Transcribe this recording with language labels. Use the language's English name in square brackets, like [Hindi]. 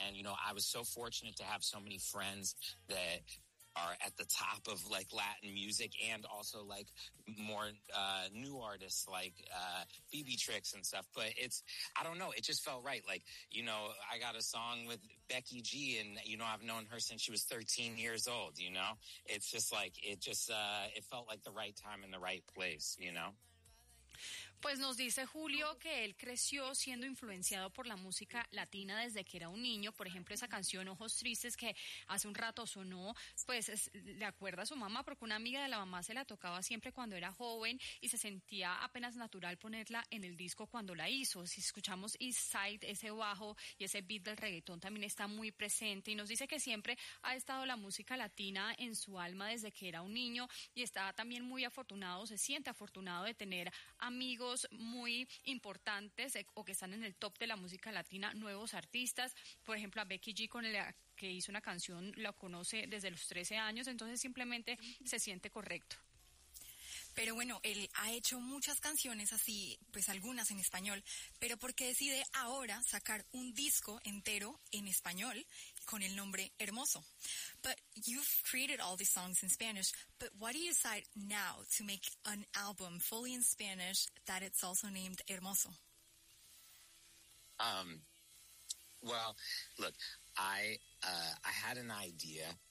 [English] And, you know, I was so fortunate to have so many friends that are at the top of like Latin music and also like more, new artists like, BB Trix and stuff. But it's, I don't know, it just felt right. Like, you know, I got a song with Becky G and, you know, I've known her since she was 13 years old, you know? It's just like, it just, it felt like the right time and the right place, you know? [Spanish] Pues nos dice Julio que él creció siendo influenciado por la música latina desde que era un niño. Por ejemplo, esa canción Ojos Tristes que hace un rato sonó, pues es, le acuerda a su mamá porque una amiga de la mamá se la tocaba siempre cuando era joven y se sentía apenas natural ponerla en el disco cuando la hizo. Si escuchamos East Side, ese bajo y ese beat del reggaetón también está muy presente. Y nos dice que siempre ha estado la música latina en su alma desde que era un niño y está también muy afortunado, se siente afortunado de tener amigos muy importantes o que están en el top de la música latina, nuevos artistas, por ejemplo a Becky G con la que hizo una canción, la conoce desde los 13 años, entonces simplemente se siente correcto. Pero bueno, él ha hecho muchas canciones así, pues algunas en español, pero ¿por qué decide ahora sacar un disco entero en español con el nombre Hermoso? [English] But you've created all these songs in Spanish, but why do you decide now to make an album fully in Spanish that it's also named Hermoso? Well, look, I had an idea.